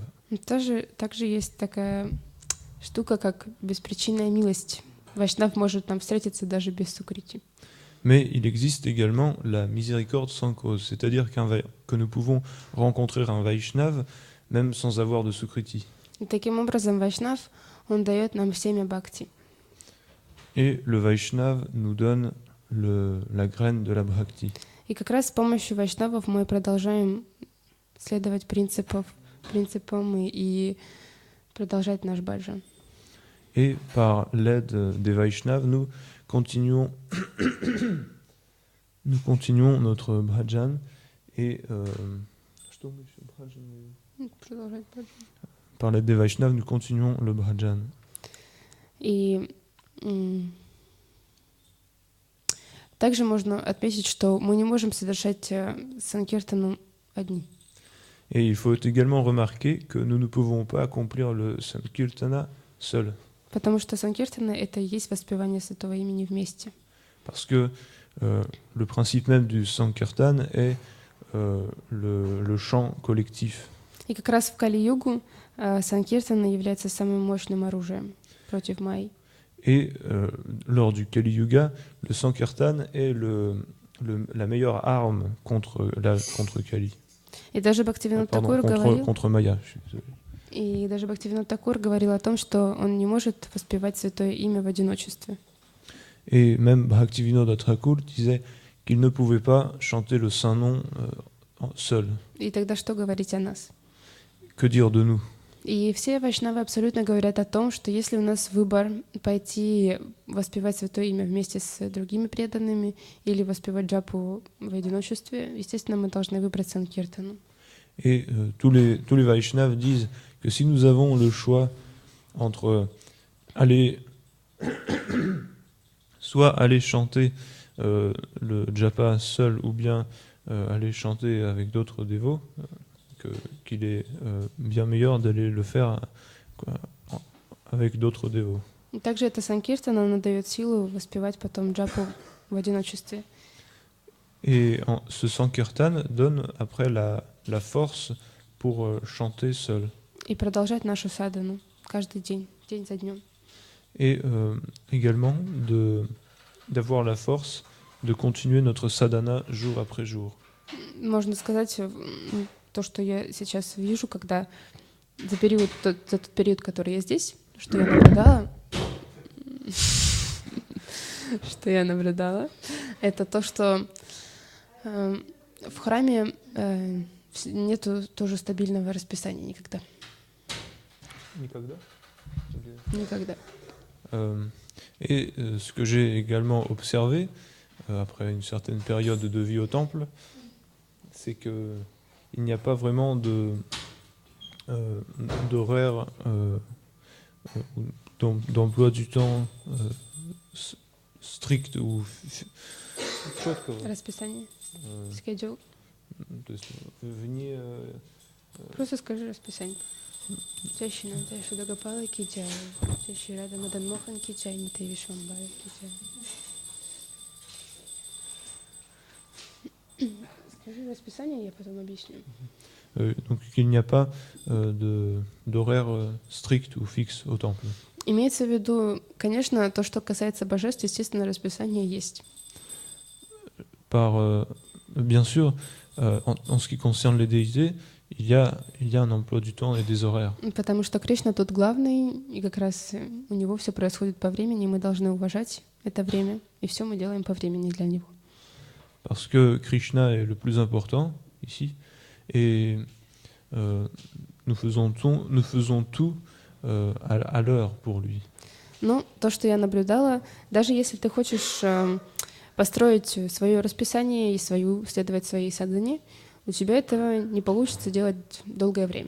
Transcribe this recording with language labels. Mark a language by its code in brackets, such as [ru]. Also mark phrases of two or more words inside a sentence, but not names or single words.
[ru] Также есть такая штука, как беспричинная милость. Вайшнав может нам встретиться даже без Сукрити. [fr] Mais il existe également la miséricorde sans cause, c'est-à-dire que nous pouvons rencontrer un Vaishnav même sans avoir de Sukriti. [ru] И таким образом Вайшнав, он дает нам семя бхакти. [fr] Et le Vaishnav nous donne la graine de la bhakti. [ru] И как раз с помощью вайшнавов мы продолжаем следовать принципам и продолжать наш баджан. [fr] Et par l'aide des Vaishnavas, nous continuons notre bhajan et par l'aide des Vaishnavas, nous continuons le bhajan. [ru] И также можно отметить, что мы не можем совершать санкиртану одни. [fr] Et il faut également remarquer que nous ne pouvons pas accomplir le Sankirtana seul. [ru] Потому что санкиртана — это и есть воспевание Святого имени вместе. [fr] Parce que le principe même du Sankirtan est le chant collectif. [ru] И как раз в Кали-югу санкиртана является самым мощным оружием против Майи. [fr] Et lors du Kali Yuga, le Sankirtan est la meilleure arme contre Kali. [ru] И даже Бхактивинода Такур говорил, [fr] contre Maya. [ru] и даже Бхактивинода Такур говорил о том, что он не может воспевать святое имя в одиночестве. [fr] Et même Bhaktivinoda Thakur disait qu'il ne pouvait pas chanter le saint nom seul. [ru] И тогда что говорить о нас? [fr] Que dire de nous? [ru] И все вайшнавы абсолютно говорят о том, что если у нас выбор пойти воспевать святое имя вместе с другими преданными или воспевать джапу в одиночестве, естественно, мы должны выбрать санкиртану. [fr] Et tous les Vaishnavas disent que si nous avons le choix entre aller soit aller chanter le japa seul ou bien aller chanter avec d'autres dévots, qu'il est bien meilleur d'aller le faire avec d'autres dévots. [ru] Также эта санкиртана, она дает силу воспевать потом джапу в одиночестве. [fr] Et ce sankirtan donne après la force pour chanter seul. [ru] И продолжать нашу садану каждый день, день за днем. [fr] Et également d'avoir la force de continuer notre sadhana jour après jour. [ru] Можно сказать, то, что я сейчас вижу, когда за тот период, который я здесь, что я наблюдала, это то, что в храме нету тоже стабильного расписания никогда. Никогда? Никогда. [fr] Et ce que j'ai également observé après une certaine période de vie au temple, c'est que il n'y a pas vraiment d'horaire, d'emploi du temps strict ou [ru] Расписание. Schedule. [fr] Venir. [ru] Просто скажи расписание. [hi] जय शिनांत शुदागपाल की जय, जय श्री राधा मदन मोहन की जय, नितै विश्वम्बर की जय. [ru] Скажи расписание, я потом объясню. [fr] Donc il n'y a pas d'horaire strict ou fixe au temple. [ru] Имеется в виду, конечно, то, что касается божеств, естественно, расписание есть. [fr] Bien sûr, en ce qui concerne les déités, il y a un emploi du temps et des horaires. [ru] Потому что Кришна тут главный, и как раз у него все происходит по времени, и мы должны уважать это время, и все мы делаем по времени для него. [fr] Parce que Krishna est le plus important ici, et nous faisons tout à l'heure pour lui. [ru] Ну, то, что я наблюдала, даже если ты хочешь построить свое расписание и следовать своей садхане, у тебя этого не получится делать долгое время.